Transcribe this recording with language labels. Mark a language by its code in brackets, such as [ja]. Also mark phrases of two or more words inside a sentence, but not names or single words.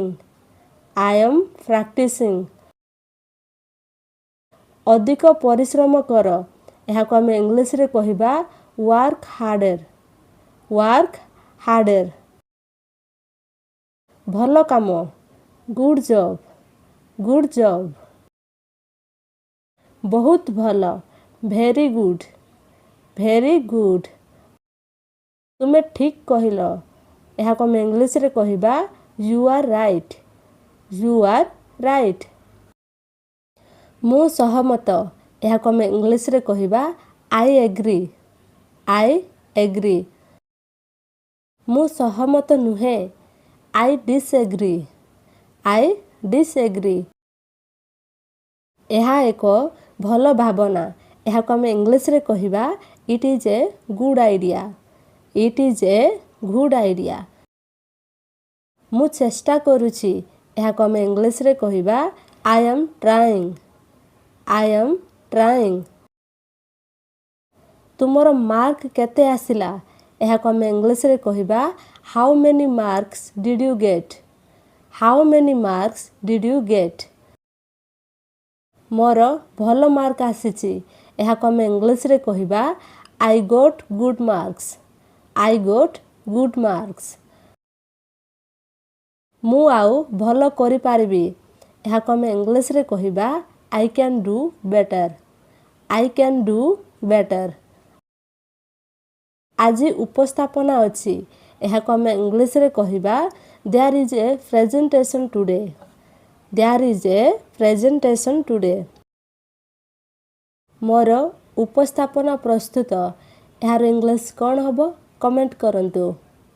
[en] I am practicing. [or] ଅଧିକ ପରିଶ୍ରମ କର ଏହାକୁ ଆମେ ଇଂଲିଶରେ କହିବା [en] Work harder. Work harder. [or] ଭଲ କାମ [en] Good job. Good job. [or] ବହୁତ ଭଲ [en] Very good. Very good. [or] ତୁମେ ଠିକ୍ କହିଲ ଏହାକୁ ଆମେ ଇଂଲିଶରେ କହିବା [en] You are right. You are right. [or] ମୁଁ ସହମତ ଏହାକୁ ଆମେ ଇଂଲିଶରେ କହିବା [en] I agree. I agree. [or] ମୁଁ ସହମତ ନୁହେଁ [en] I disagree. I disagree. [or] ଏହା ଏକ ଭଲ ଭାବନା। ଏହାକୁ ଆମେ ଇଂଲିଶରେ କହିବା [en] It is a good idea. It is a good idea. [or] ମୁଁ ଚେଷ୍ଟା କରୁଛି। ଏହାକୁ ଆମେ ଇଂଲିଶରେ କହିବା [en] I am trying. I am trying. [or] ତୁମର ମାର୍କ କେତେ ଆସିଲା? ଏହାକୁ ଆମେ ଇଂଲିଶରେ କହିବା [en] How many marks did you get? How many marks did you get? [or] ମୋର ଭଲ ମାର୍କ ଆସିଛି। ଏହାକୁ ଆମେ ଇଂଲିଶରେ କହିବା [en] I got good marks. I got good marks. [or] ମୁଁ ଆଉ ଭଲ କରିପାରିବି। ଏହାକୁ ଆମେ ଇଂଲିଶରେ କହିବା [en] I can do better. I can do better. [or] ଆଜି ଉପସ୍ଥାପନା ଅଛି। ଏହାକୁ ଆମେ ଇଂଲିଶରେ କହିବା [en] There is a presentation today. There is a presentation today. [or] ମୋର ଉପସ୍ଥାପନା ପ୍ରସ୍ତୁତ। ଏହାର ଇଂଲିଶ କ'ଣ ହେବ? କମେଣ୍ଟ କରନ୍ତୁ।